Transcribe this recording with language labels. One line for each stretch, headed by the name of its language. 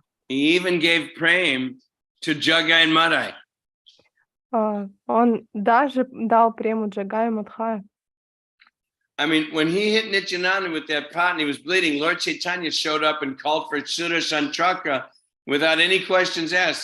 English: He even gave prem to Jagai and Madai.
Russian: Он даже дал прему Джагай и Мадхая.
English: I mean, when he hit Nityananda with that pot and he was bleeding, Lord Chaitanya showed up and called for Sudarshantraka without any questions asked.